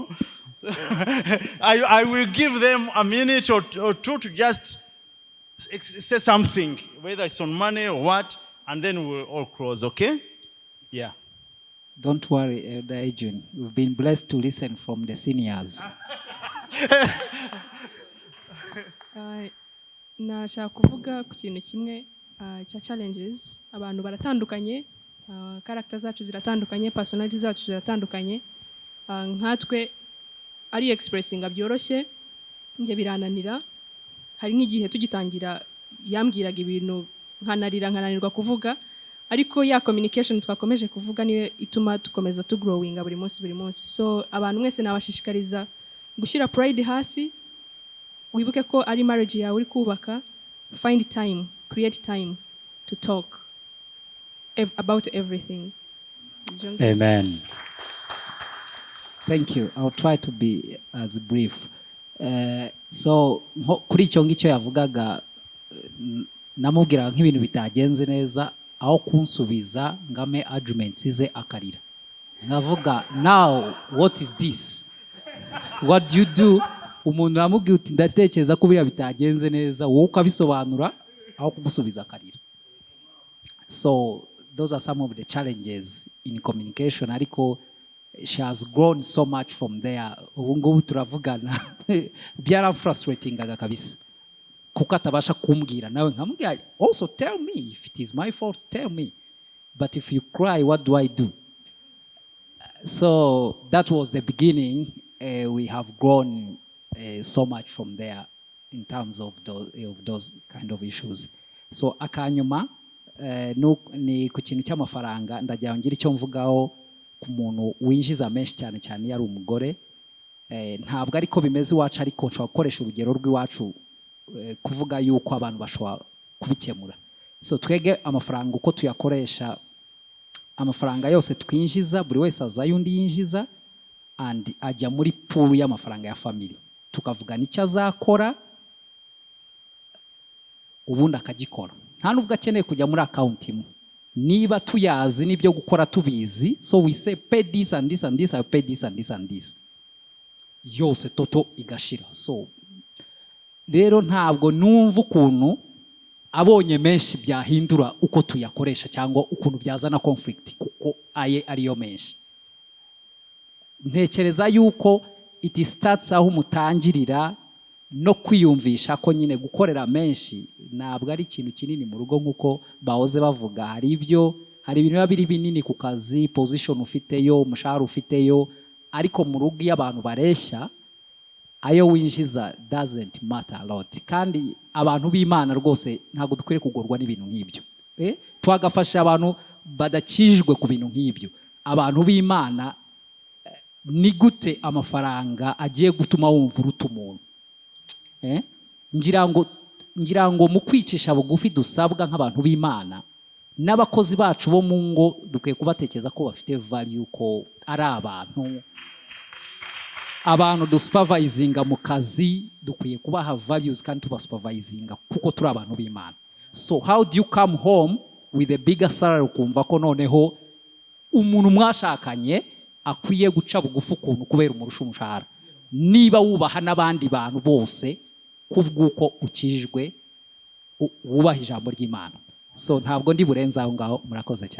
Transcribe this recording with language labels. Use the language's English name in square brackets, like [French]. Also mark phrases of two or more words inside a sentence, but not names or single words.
[English] I will give them a minute or two to just say something, whether it's on money or what, and then we'll all close, okay? Yeah. Don't worry, Elder Adrian. We've been blessed to listen from the seniors. [Kinyarwanda] Nashaka kuvuga ku kintu kimwe cya challenges. Abantu baratandukanye, character zacu ziratandukanye, personality zacu ziratandukanye. Nkatwe ari expressinga byoroshye, nge birananira. Hari nk'igihe tugitangira yambwiraga ibintu nkananirwa kuvuga, ariko ya communication twakomeje kuvuga niyo ituma tukomeza [English] to growing [Kinyarwanda] buri munsi. So abantu mwese nabashishikariza gushyira pride hasi, wibuke ko ari marriage yawe uri kubaka. [English] Find time, create time to talk about everything. Amen. Thank you. I'll try to be as brief. [Kinyarwanda] So kuri icyo ngicyo yavugaga, namubwira nk'ibintu bitagenze neza aho kunsubiza ngame arguments ze akarira ngavuga [English] now what is this, what do you do? [Kinyarwanda] Umuntu amubwiye uti ndatekereza ko biriya bitagenze neza, wowe ukabisobanura aho kumusubiza akarira. [English] So those are some of the challenges in communication, ariko she has grown so much from there. [Kinyarwanda] Ubu ngubu turavugana byara frustratingaga kabisa kuko atabasha kumbwira, nawe nkamubwira [English] also tell me if it is my fault, tell me, but if you cry what do I do? So that was the beginning. We have grown so much from there in terms of those kind of issues. [Kinyarwanda] So akanyuma ni ku kintu cy'amafaranga ndagira ngira icyo mvugaho ku muntu winjiza menshi cyane cyane yari umugore. Ntabwo ariko bimeze iwacu, ariko nshobora gukoresha urugero rw'iwacu kuvuga yuko abantu bashobora kubikemura. So twege amafaranga uko tuyakoresha, amafaranga yose twinjiza buri wese azayo undi yinjiza and ajya muri pool y'amafaranga ya family, tukavugana icyo azakora ubundi akagikora, nta nubwo akeneye kujya muri account imwe, niba tuyazi n'ibyo gukora tubizi. [English] So we say pay this and this and this, I pay this and this and this, [Kinyarwanda] yose toto igashira. So rero ntabwo numva ukuntu abonye menshi byahindura uko tuyakoresha cyangwa ukuntu byazana conflict kuko aye ariyo menshi. Ntekereza yuko [English] it starts [Kinyarwanda] aho mutangirira no kwiyumvisha ko nyine gukorera menshi ntabwo ari ikintu kinini mu rugo nkuko bahoze bavuga. Hari ibintu biba biri binini ku kazi, position ufiteyo, umushahara ufiteyo, ariko mu rugo iyo abantu bareshya ayo winjiza [English] doesn't matter a lot. [Kinyarwanda] Kandi abantu b'Imana rwose ntabwo dukwiriye kugorwa n'ibintu nk'ibyo. Twagafasha abantu badakijwe ku bintu nk'ibyo. Abantu b'Imana ni gute amafaranga agiye gutuma wumva uruta umuntu? Ngira ngo mu kwicisha bugufi dusabwa nk'abantu b'Imana, n'abakozi bacu bo mu ngo dukwiye kubatekereza ko bafite value, ko ari abantu dusupervisinga mu kazi, dukwiye kubaha values kandi tubasupervisinga kuko turi abantu b'Imana. [English] So how do you come home with a bigger salary [Kinyarwanda] ukumva ko noneho umuntu mwashakanye akwiye guca bugufi ukuntu kubera umurusha umushahara, niba wubaha n'abandi bantu bose kubwuko ukijwe wubaha ijambo ry'Imana? So ntabwo ndi burenza aho ngaho. Murakoze cyane.